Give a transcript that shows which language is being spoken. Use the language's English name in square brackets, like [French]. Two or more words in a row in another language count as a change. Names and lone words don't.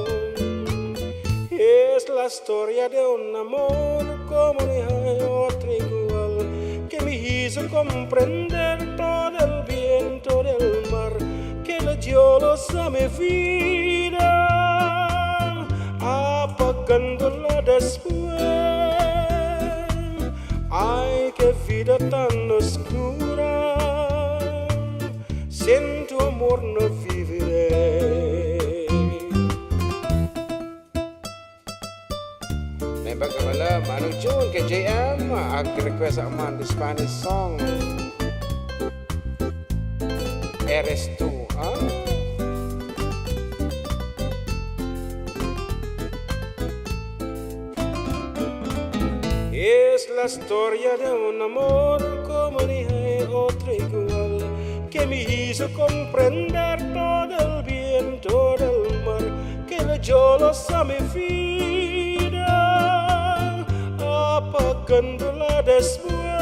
[Spanish] Es la historia de un amor como ni hay otro igual, que me hizo comprender todo el viento del mar, que le dio luz a mi vida, apagándola después. Ay, qué vida tan oscura, sin tu amor no viviré. [Iloko] May pagkamala, manong tune kay JM, ag-request ang man [English] the Spanish song. [Spanish] Eres tú, Es la historia de un amor como ni hay otro igual, que me hizo comprender todo el viento del mar, que le dio luz a mi vida, apagándola después.